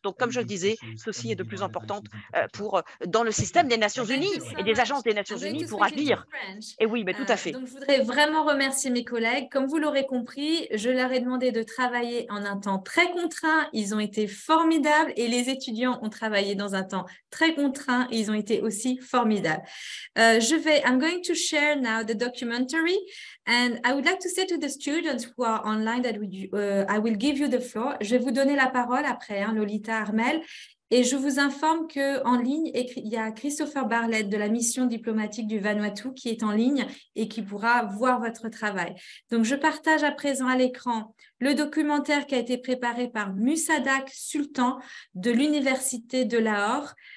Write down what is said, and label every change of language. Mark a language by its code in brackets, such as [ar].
[fr] Donc, comme je le disais, ceci est de plus important dans le système des Nations Unies et des agences des Nations Unies pour agir. Et oui, mais tout à fait. Donc, je voudrais vraiment remercier mes collègues. Comme vous l'aurez compris, je leur ai demandé de travailler en un temps très contraint. Ils ont été formidables et les étudiants ont travaillé dans un temps très contraint et ils ont été aussi formidables. [en] I'm going to share now the documentary and I would like to say to the students who are online that I will give you the floor. [fr] Je vais vous donner la parole après, hein, Lolita Armel. Et je vous informe qu'en ligne, il y a Christopher Barlett de la mission diplomatique du Vanuatu qui est en ligne et qui pourra voir votre travail. Donc, je partage à présent à l'écran le documentaire qui a été préparé par Musadak Sultan de l'Université de Lahore.